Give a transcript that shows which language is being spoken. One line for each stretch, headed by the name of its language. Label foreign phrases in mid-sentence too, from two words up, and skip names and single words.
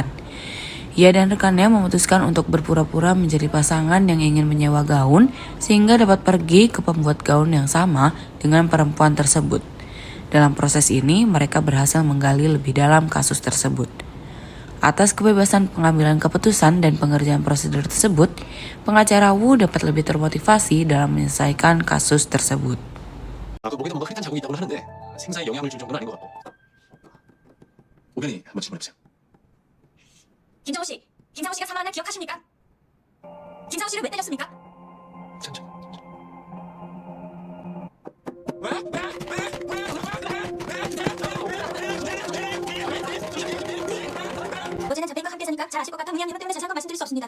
Indonesian: Ia dan rekannya memutuskan untuk berpura-pura menjadi pasangan yang ingin menyewa gaun sehingga dapat pergi ke pembuat gaun yang sama dengan perempuan tersebut. Dalam proses ini, mereka berhasil menggali lebih dalam kasus tersebut. Atas kebebasan pengambilan keputusan dan pengerjaan prosedur tersebut, pengacara Wu dapat lebih termotivasi dalam menyelesaikan kasus tersebut.
Korean: 그 목에도 뭔가 흐릿한 자국이 있다고 하는데 생사에 영향을 줄 정도는 아닌 것 같고. 오변이 한번 질문해보세요. 김상우 씨가 사망한 날 기억하십니까? 김상우 씨를 왜 때렸습니까? 천천히. 아버지는 자폐인과 함께 사니까 잘 아실 것 같아 무리합니다. 때문에 자세한 건 말씀드릴 수 없습니다.